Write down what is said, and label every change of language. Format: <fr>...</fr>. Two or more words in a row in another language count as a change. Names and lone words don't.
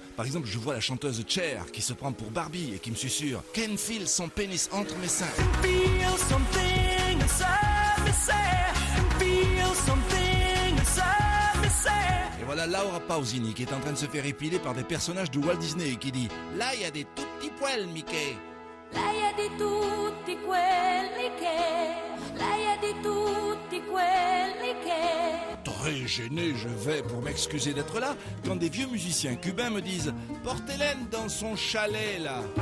<fr>Par exemple, je vois la chanteuse Cher qui se prend pour Barbie et qui me susurre « Ken file son pénis entre mes seins ». Et voilà Laura Pausini qui est en train de se faire épiler par des personnages de Walt Disney et qui dit « Là, il y a des tout petits poils, Mickey ».</fr> <it>Lei è di tutti quelli che</it> <fr>Très gêné, je vais pour m'excuser d'être là quand des vieux musiciens cubains me disent « Porte Hélène dans son chalet, là ».</fr>